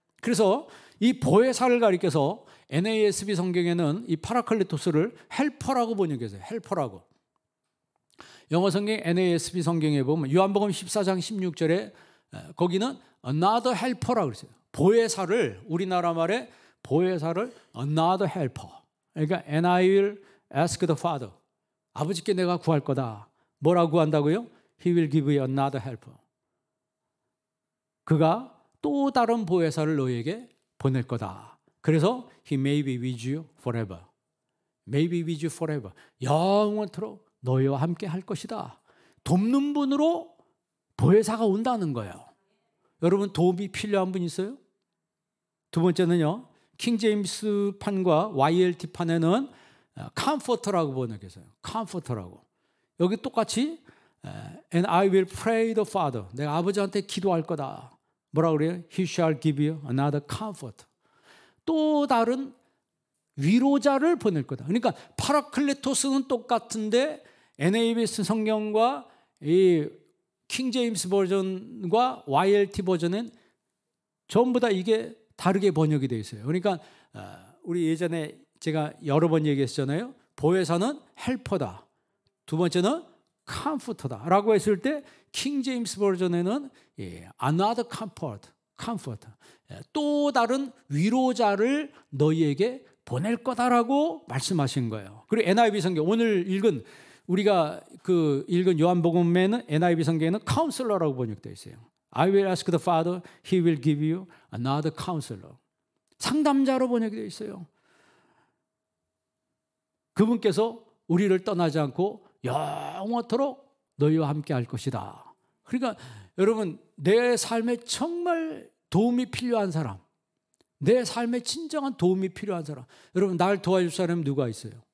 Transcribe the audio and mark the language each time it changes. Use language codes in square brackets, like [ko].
[ko] 그래서 이 보혜사를 가리켜서 NASB 성경에는 이 파라클레토스를 헬퍼라고 번역했어요. 헬퍼라고. 영어 성경 NASB 성경에 보면 요한복음 14장 16절에 거기는 [en] another helper [ko] 라고 그랬어요. 보혜사를, 우리나라 말에 보혜사를 [en] another helper. [ko] 그러니까 [en] and I will ask the Father. [ko] 아버지께 내가 구할 거다. 뭐라고 구한다고요? [en] He will give you another helper. [ko] 그가 또 다른 보혜사를 너희에게 보낼 거다. 그래서 [en] He may be with you forever. May be with you forever. [ko] 영원토록 너희와 함께 할 것이다. 돕는 분으로 보혜사가 온다는 거예요. 여러분 도움이 필요한 분 있어요? 두 번째는요, 킹제임스 판과 YLT 판에는 comforter라고 번역했어요. comforter라고. 여기 똑같이 [en] and I will pray the Father. [ko] 내가 아버지한테 기도할 거다. 뭐라고 그래요? [en] He shall give you another comfort. [ko] 또 다른 위로자를 보낼 거다. 그러니까 파라클레토스는 똑같은데 NABS 성경과 이 킹제임스 버전과 YLT 버전은 전부 다 이게 다르게 번역이 되어 있어요. 그러니까 우리 예전에 제가 여러 번 얘기했잖아요. 보혜사는 헬퍼다. 두 번째는 컴포터다 라고 했을 때 킹제임스 버전에는 [en] another comfort. [ko] 또 다른 위로자를 너희에게 보낼 거다라고 말씀하신 거예요. 그리고 NIV 성경 오늘 우리가 읽은 요한복음에는 NIV 성경에는 카운슬러라고 번역되어 있어요. [en] I will ask the Father, He will give you another counselor. [ko] 상담자로 번역되어 있어요. 그분께서 우리를 떠나지 않고 영원토록 너희와 함께 할 것이다. 그러니까 여러분 내 삶에 정말 도움이 필요한 사람, 내 삶에 진정한 도움이 필요한 사람, 여러분 날 도와줄 사람은 누가 있어요?